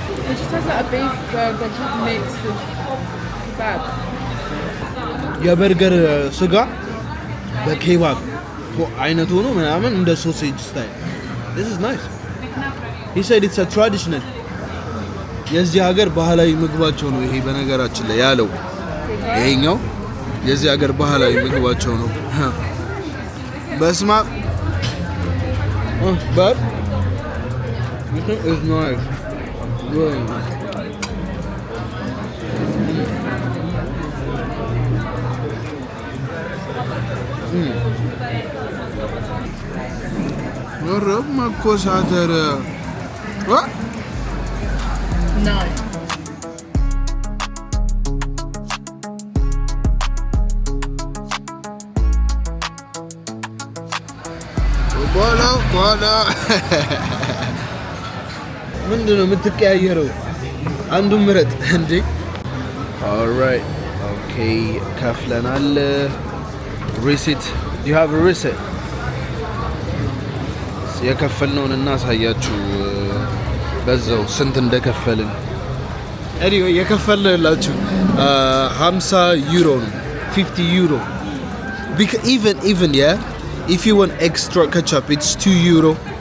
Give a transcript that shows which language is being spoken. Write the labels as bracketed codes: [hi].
[en] It just has like a beef burger mixed with kebab. [am] የበርገር ስጋ በኬባብ አይነት ሆኖ ምናምን እንደ ሶሴጅ ስታይል. [en] This is nice. He said it's a traditional. [am] የዚህ ሀገር ባህላዊ ምግባቸው ነው ይሄ በነገራችን ላይ ያለው. ይሄኛው የዚህ ሀገር ባህላዊ ምግባቸው ነው. በስማ [en] but it's nice. Really nice. [am] ረብ መኮሳተር [en] No. [am] በኋላ ምንድን ነው የምትቀያየረው? አንዱን ምረጥ እንዴ። [en] alright okay [am] ከፍለናል። [en] receipt you have a receipt? [am] የከፈልነውን እናሳያችሁ በዛው ስንት እንደከፈልን። [en] anyway [am] የከፈልንላችሁ 50 ዩሮ ነው 50 ዩሮ [en] even yeah if you want extra ketchup it's 2 euro